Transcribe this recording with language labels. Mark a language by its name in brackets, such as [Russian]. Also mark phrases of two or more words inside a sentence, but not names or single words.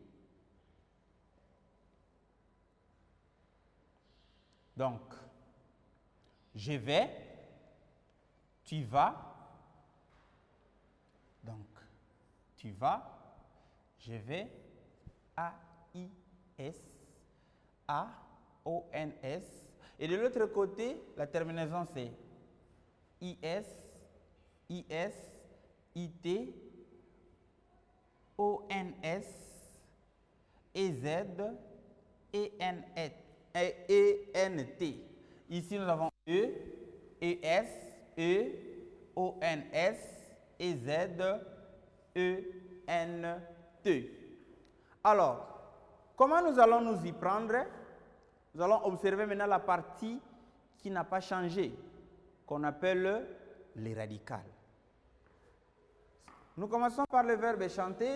[French] Donc, je vais, tu vas, donc, tu vas, je vais, A-I-S, A-O-N-S. Et de l'autre côté, la terminaison c'est I-S, I-S, I-T, O-N-S, E-Z, E-N-T. Ici, nous avons E, E-S, E, O-N-S, E-Z, E-N-T. Alors, comment nous allons nous y prendre? Nous allons observer maintenant la partie qui n'a pas changé, qu'on appelle les radicales. Nous commençons par le verbe chanter.